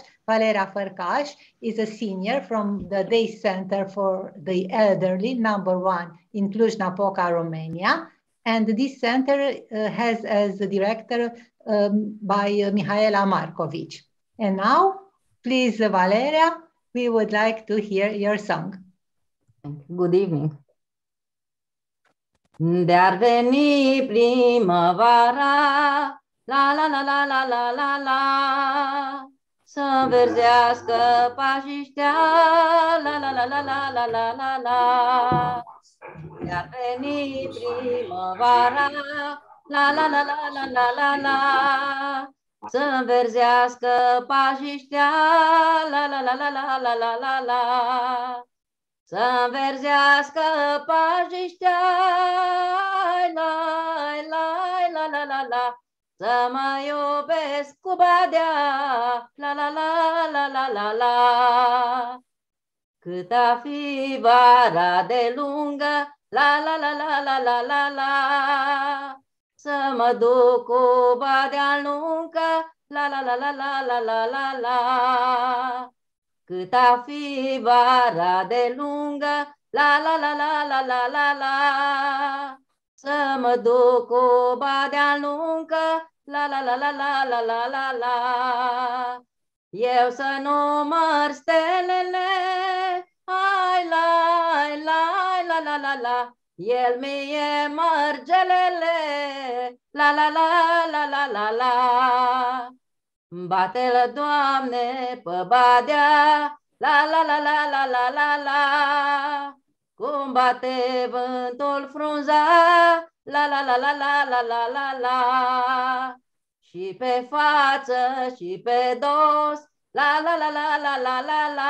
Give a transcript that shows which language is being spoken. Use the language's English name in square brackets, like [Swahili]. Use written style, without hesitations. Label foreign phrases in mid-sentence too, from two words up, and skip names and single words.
[English] Valeria Fărcaș is a senior from the Day Center for the Elderly, #1 in Cluj-Napoca, Romania. And this center has as a director by Mihaela Markovic. And now, please, Valeria, we would like to hear your song. Good evening. [Romanian] De-ar veni primăvara, la la la la la la la la, să înverzească pajiștea, la la la la la la la la la. De-ar veni primăvara, la la la la la la la la, să înverzească pajiștea, la la la la la la la la la. Să înverzească pajiștea, la la la la la la. Să mă iubesc cu badea, la la la la la la la. Cât a fi vara de lungă, la la la la la la la la. Să mă duc cu badea lungă, la la la la la la la la la. Cât a fi vara de lungă, la la la la la la la la. Să mă duc cu badea lungă, la la la la la la la la la. Eu să număr stelele, ai la la la la la la. El mie mărgelele, la la la la la la la. Bate-l, Doamne, pe badea, la la la la la la la la. Cum bate vântul frunza, la la la la la la la la la. Și pe față și pe dos, la la la la la la la la.